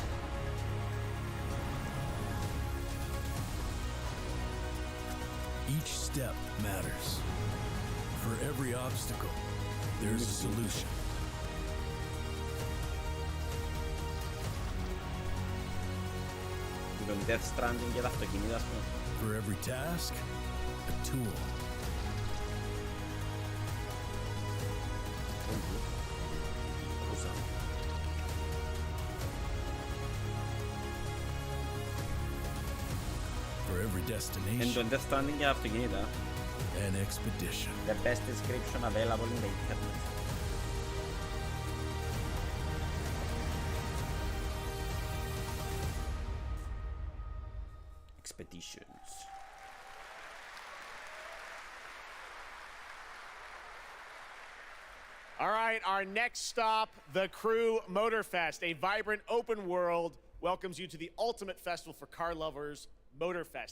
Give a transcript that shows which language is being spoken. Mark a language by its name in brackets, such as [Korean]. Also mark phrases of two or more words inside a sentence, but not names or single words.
[English] Each step matters. For every obstacle, there's a solution. [Greek] Death Stranding για τα αυτοκίνητα, ας πούμε. [English] For every task, a tool. For every destination. [Greek] Εν το Death Stranding για τα αυτοκίνητα. [English] An expedition. The best description available in the internet. Expeditions. All right, our next stop, the Crew Motorfest, a vibrant open world, welcomes you to the ultimate festival for car lovers, Motorfest.